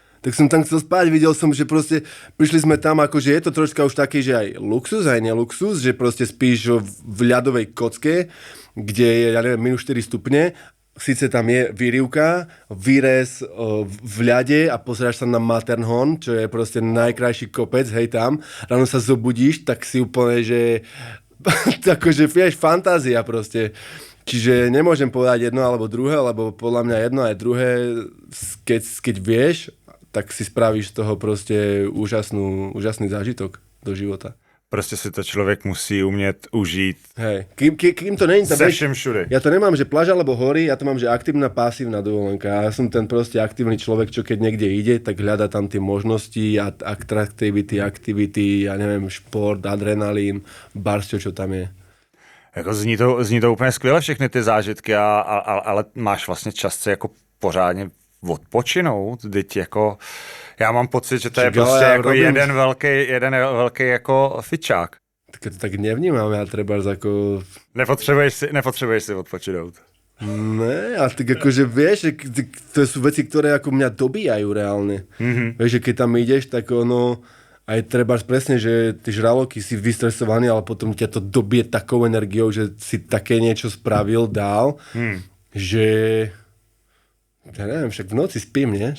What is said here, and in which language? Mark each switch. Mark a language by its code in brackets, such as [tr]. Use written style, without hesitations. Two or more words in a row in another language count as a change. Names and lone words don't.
[sk] Videl som, že proste prišli sme tam, akože je to troška už taký, že aj luxus, aj neluxus, že proste spíš v ľadovej kocke, kde je, ja neviem, minus 4 stupne, síce tam je výrivka, výrez v ľade a pozeráš sa na Matterhorn, čo je proste najkrajší kopec, hej tam, ráno sa zobudíš, tak si úplne, že akože vieš, fantázia proste. Čiže nemôžem povedať jedno alebo druhé, lebo podľa mňa jedno aj druhé, keď vieš, tak si spravíš z toho proste úžasný zážitok do života. [cs] Prostě si to člověk musí umět užít. [sk] Hej, kým to není... [cs] Se všem všude. [sk] Ja to nemám, že pláž alebo hory, ja to mám, že aktívna, pasívna dovolenka. Ja som ten proste aktívny človek, čo keď niekde ide, tak hľada tam tie možnosti, aktivity, ja neviem, šport, adrenalín, barsťo, čo tam je. [cs] Jako zní to úplně skvěle všechny ty zážitky, ale máš vlastně čas se jako pořádně odpočinout, teď jako já mám pocit, že to je prostě jako jeden velký jako fičák. [sk] Tak to tak nevnímam, ja trebárs ako... [cs] Nepotřebuješ si odpočinout. [sk] Ne, ale tak akože vieš, že to sú veci, ktoré ako mňa dobíjajú reálne. Mm-hmm. Vieš, že keď tam ideš, tak ono aj trebárs presne, že ty žraloky si vystresovaný, ale potom ťa to dobije takou energiou, že si také niečo spravil, dál, že Ja neviem, však v noci spím, nie?